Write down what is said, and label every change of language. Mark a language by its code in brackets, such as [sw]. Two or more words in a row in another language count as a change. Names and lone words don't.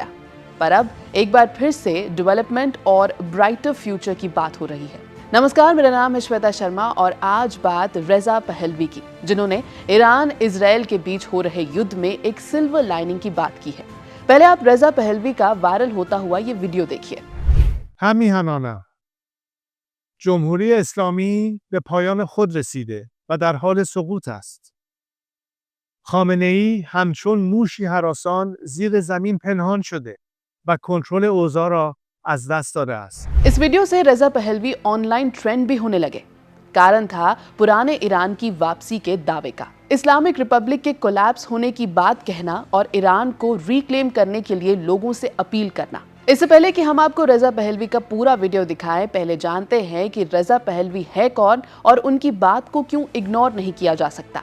[hi] पर अब एक बार फिर से डेवलपमेंट और [en] brighter future [hi] की बात हो रही है। नमस्कार, मेरा नाम है श्वेता शर्मा और आज बात रेजा पहलवी की, जिन्होंने ईरान इजराइल के बीच हो रहे युद्ध में एक [en] silver lining [hi] की बात की है। पहले आप रेजा पहलवी का वायरल होता हुआ ये वीडियो देखिए। [fa] همیهنانه جمهوری اسلامی به پایان خود رسیده و در حال سقوط است. خامنه‌ای همچون موشی هراسان زیر زمین پنهان شده و کنترل اوضاع را از دست داده است. [hi] इस वीडियो से रेजा पहलवी [en] online trend [hi] भी होने लगे। कारण था पुराने ईरान की वापसी के दावे का, [en] Islamic Republic [hi] के कोलैप्स होने की बात कहना और ईरान को रिक्लेम करने के लिए लोगों से अपील करना। इससे पहले कि हम आपको रेजा पहलवी का पूरा वीडियो दिखाएं, पहले जानते हैं कि रेजा पहलवी है कौन और उनकी बात को क्यों इग्नोर नहीं किया जा सकता।